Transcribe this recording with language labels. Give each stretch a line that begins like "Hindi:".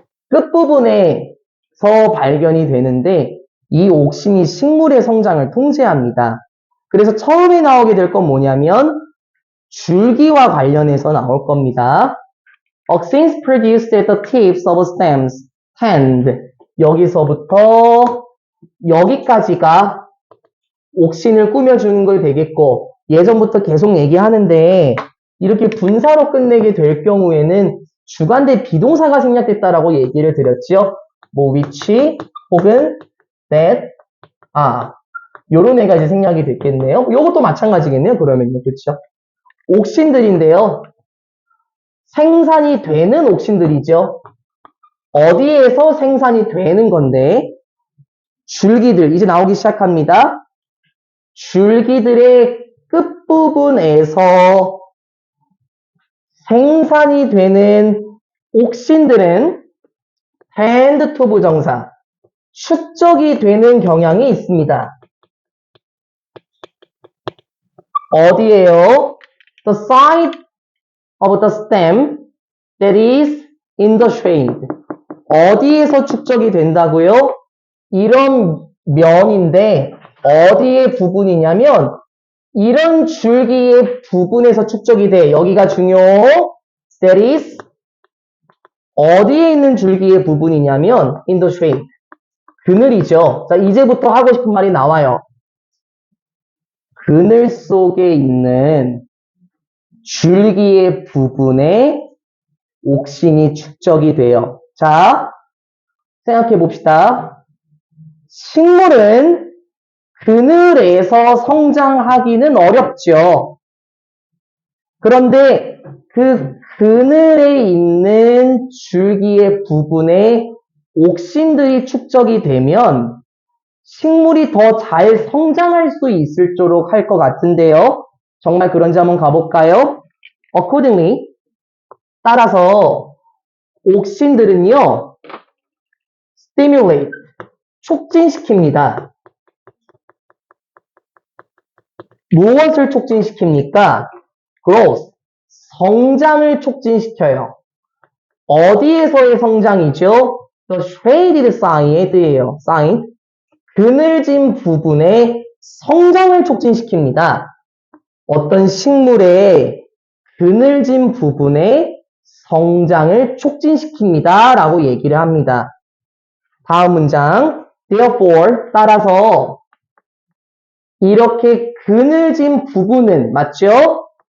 Korean: 끝부분에서 발견이 되는데 이 옥신이 식물의 성장을 통제합니다. 그래서 처음에 나오게 될 건 뭐냐면 줄기와 관련해서 나올 겁니다.
English: Auxins produced at the tips of stems tend.
Korean: 여기서부터 여기까지가 옥신을 꾸며주는 걸 되겠고, 예전부터 계속 얘기하는데 이렇게 분사로 끝내게 될 경우에는 주관대 비동사가 생략됐다라고 얘기를 드렸죠. 뭐 which 혹은 that 요런 애가 이제 생략이 됐겠네요. 요것도 마찬가지겠네요. 그러면요. 그렇죠? 옥신들인데요. 생산이 되는 옥신들이죠. 어디에서 생산이 되는 건데 줄기들 이제 나오기 시작합니다. 줄기들의 끝부분에서 생산이 되는 옥신들은 tend to 부정사 축적이 되는 경향이 있습니다. 어디에요?
English: The side of the stem that is in the shade.
Korean: 어디에서 축적이 된다고요? 이런 면인데 어디의 부분이냐면 이런 줄기의 부분에서 축적이 돼. 여기가 중요.
English: That is
Korean: 어디에 있는 줄기의 부분이냐면
English: in the shade.
Korean: 그늘이죠. 자, 이제부터 하고 싶은 말이 나와요. 그늘 속에 있는 줄기의 부분에 옥신이 축적이 돼요. 자, 생각해 봅시다. 식물은 그늘에서 성장하기는 어렵죠. 그런데 그 그늘에 있는 줄기의 부분에 옥신들이 축적이 되면 식물이 더 잘 성장할 수 있을도록 할 것 같은데요. 정말 그런지 한번 가볼까요? Accordingly, 따라서 옥신들은요, stimulate, 촉진시킵니다. 무엇을 촉진시킵니까? growth, 성장을 촉진시켜요. 어디에서의 성장이죠?
English: The shaded side에요. side.
Korean: 그늘진 부분의 성장을 촉진시킵니다. 어떤 식물의 그늘진 부분의 성장을 촉진시킵니다. 라고 얘기를 합니다. 다음 문장. Therefore, 따라서 이렇게 그늘진 부분은 맞죠?